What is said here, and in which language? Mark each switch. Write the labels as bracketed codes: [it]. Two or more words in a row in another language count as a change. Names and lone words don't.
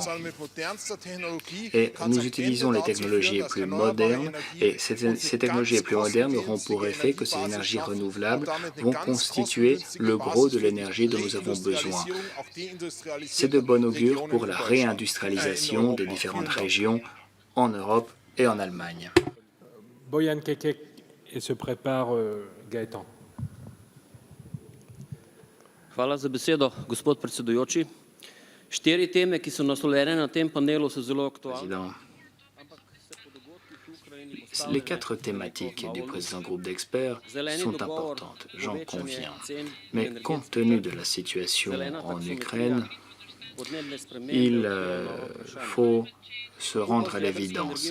[fr] Et nous utilisons les technologies les plus modernes, et ces technologies les plus modernes auront pour effet que ces énergies renouvelables vont constituer le gros de l'énergie dont nous avons besoin. C'est de bon augure pour la réindustrialisation des différentes régions en Europe et en Allemagne. Bojan Kekek et se prépare Gaëtan. [sl] Hvala za besedo, gospod predsedujoči. 4 teme, ki so naslovljene na tem panelu, so zelo aktualne. [fr] Les 4 thématiques du présent groupe d'experts sont importantes, j'en conviens. Mais compte tenu de la situation en Ukraine, il faut se rendre à l'évidence.